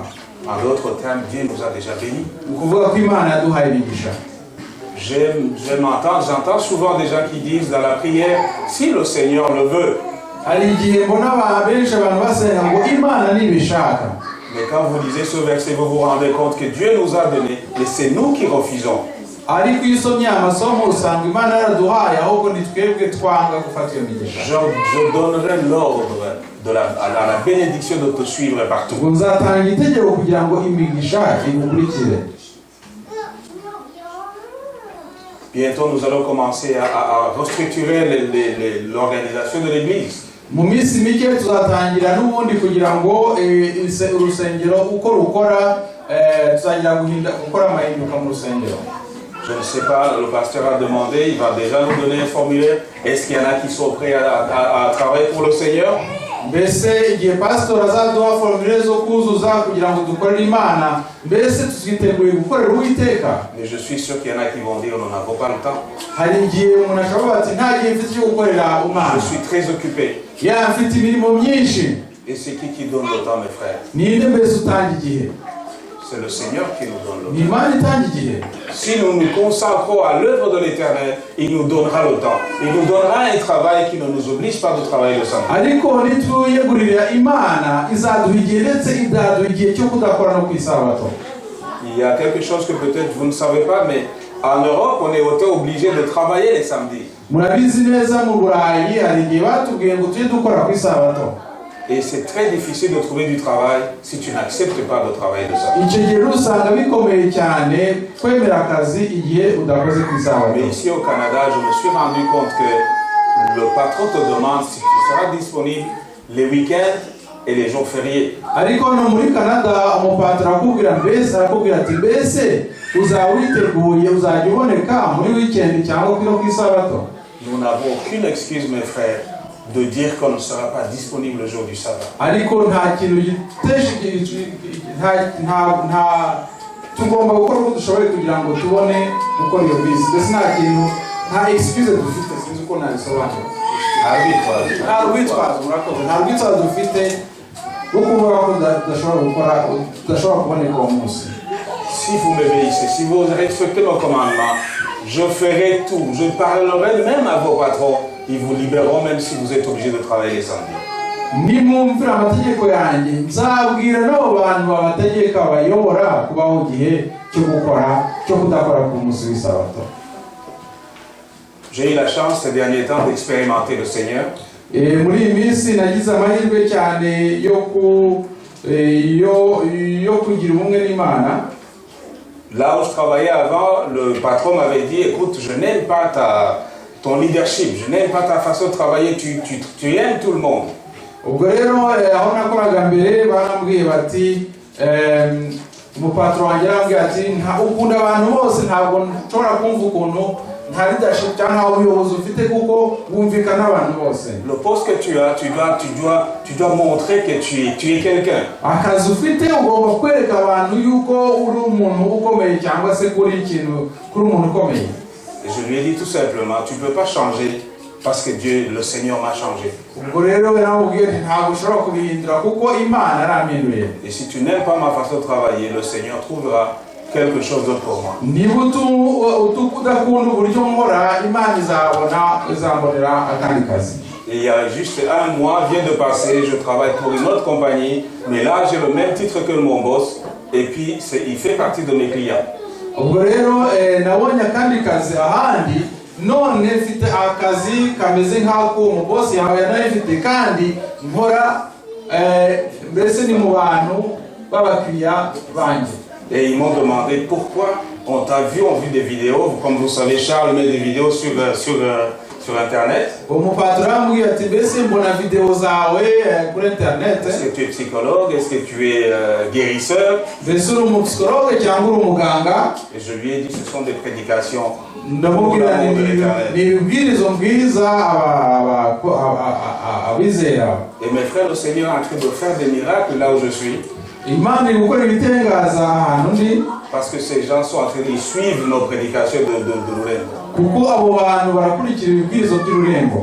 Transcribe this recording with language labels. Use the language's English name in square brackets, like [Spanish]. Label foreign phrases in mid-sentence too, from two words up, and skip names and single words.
[French] En d'autres termes, Dieu nous a déjà bénis. [Kinyarwanda] Ukuvuga ko Imana yaduhaye imigisha. [French] J'entends souvent des gens qui disent dans la prière, si le Seigneur le veut. [Kinyarwanda] Hari igihe mbona benshi abantu basenga ngo Imana nibishaka. [French] Mais quand vous lisez ce verset, vous vous rendez compte que Dieu nous a donné et c'est nous qui refusons. [Kinyarwanda] Ariko iyo usomye amasomo usanga Imana yaraduhaye ahubwo ni twebwe twanga gufata iyo migisha. [French] Je donnerai l'ordre à la bénédiction de te suivre partout. [Kinyarwanda] Ngo nzatanga itegeko kugira ngo imigisha igukurikire. [French] Bientôt, nous allons commencer à restructurer l'organisation de l'Église. [Kinyarwanda] Mu minsi mike tuzatangira n'ubundi kugira ngo urusengero uko rukora tuzagira gukora amahinduka mu rusengero. [French] Je ne sais pas, le pasteur a demandé, il va déjà nous donner un formulaire. Est-ce qu'il y en a qui sont prêts à travailler pour le Seigneur? [Kinyarwanda] Mbese igihe pastor azaduha formulaire zo kuzuza kugira ngo dukorere Imana, mbese twiteguye gukorera Uwiteka. [French] Mais je suis sûr qu'il y en a qui vont dire nous n'avons pas le temps. [Kinyarwanda] Hari igihe umuntu ashobora ati nta gihe mfite cyo gukorera Imana. [French] Je suis très occupé. [Kinyarwanda] Mfite imirimo myinshi. [French] Et c'est qui donne le temps, mes frères? [Kinyarwanda] Ninde mbese utanga igihe? [French] C'est le Seigneur qui nous donne le temps. [Kinyarwanda] Ni Imana itanga igihe. [French] Si nous nous consacrons à l'œuvre de l'Éternel, il nous donnera le temps. Il nous donnera un travail qui ne nous oblige pas de travailler le samedi. [Kinyarwanda] Ariko nituyegurira Imana izaduha igihe ndetse izaduha igihe cyo kudakora no kwisabato. [French] Il y a quelque chose que peut-être vous ne savez pas, mais en Europe, on est obligé de travailler les samedis. [Kinyarwanda] Murabizi neza mu Burayi hari igihe batubwiye ngo tujye dukora kwisabato. [French] Et c'est très difficile de trouver du travail si tu n'acceptes pas de travailler le samedi. [Kinyarwanda] Icyo gihe usanga bikomeye cyane kwemera akazi igihe udakoze kwisabato. [French] Mais ici au Canada, je me suis rendu compte que le patron te demande si tu seras disponible les week-ends et les jours fériés. [Kinyarwanda] Ariko no muri Canada umupatro arakubwira ati mbese uzawiteguye uzajya uboneka muri weekend cyangwa ku isabato. [French] Nous n'avons aucune excuse, mes frères, de dire qu'on ne sera pas disponible le jour du sabbat. [Kinyarwanda] Ariko nta kintu tugomba gukora uko dushoboye kugira ngo tubone gukora iyo bisi. Mbese nta kintu nta excuse dufite sinzi uko nabisobanura. Nta rwitwazo dufite bwo kuvuga ko tudashobora kuboneka uwo munsi. [French] Si vous m'obéissez, si vous respectez mon commandement, je ferai tout. Je parlerai même à vos patrons. Ils vous libéreront même si vous êtes obligé de travailler les samedis. [Kinyarwanda] Nimumvira amategeko yanjye nzabwira n'abo bantu babategeka bayobora kubaho igihe cyo kudakora ku munsi w'isabato. [French] J'ai eu la chance ces derniers temps d'expérimenter le Seigneur. [Kinyarwanda] Muri iyi minsi nagize amahirwe cyane yo kugira ubumwe n'Imana. [French] Là où je travaillais avant, le patron m'avait dit, écoute, je n'aime pas ton leadership, je n'aime pas ta façon de travailler, tu aimes tout le monde. [Kinyarwanda] Ubwo rero aho nakoraga mbere barambwiye bati umupatro wanjye arambwiye ati ukunda abantu bose, ntabwo nshobora kumva ukuntu nta leadership cyangwa ubuyobozi ufite kuko bumvikana abantu bose. [French] Le poste que tu as, tu dois montrer que tu es quelqu'un. [Kinyarwanda] Akazi ufite ugomba kwereka abantu yuko uri umuntu ukomeye cyangwa se kuri umuntu ukomeye. [French] Et je lui ai dit tout simplement, tu ne peux pas changer parce que Dieu, le Seigneur m'a changé. Et si tu n'aimes pas ma façon de travailler, le Seigneur trouvera quelque chose d'autre pour moi. Et il y a juste un mois vient de passer, je travaille pour une autre compagnie, mais là j'ai le même titre que mon boss, et puis il fait partie de mes clients. [Kinyarwanda] None mfite akazi kameze nk'ako umubosi yawe yanayifite kandi nkora mbese ni mu bantu b'abakiriya banjye. [French] Et ils m'ont demandé pourquoi on t'a vu, on vit des vidéos, comme vous savez Charles met des vidéos sur internet. [Kinyarwanda] Umupatro ambwiye ati mbese mbona video zawe kuri internet. [French] Est-ce que tu es psychologue, est-ce que tu es guérisseur? [Kinyarwanda] Mbese uri umupsikologe cyangwa uri umuganga? [French] Et je lui ai dit ce sont des prédications. Et mes frères, le Seigneur est en train de faire des miracles là où je suis. Parce que ces gens sont en train de suivre nos prédications de Lourengo.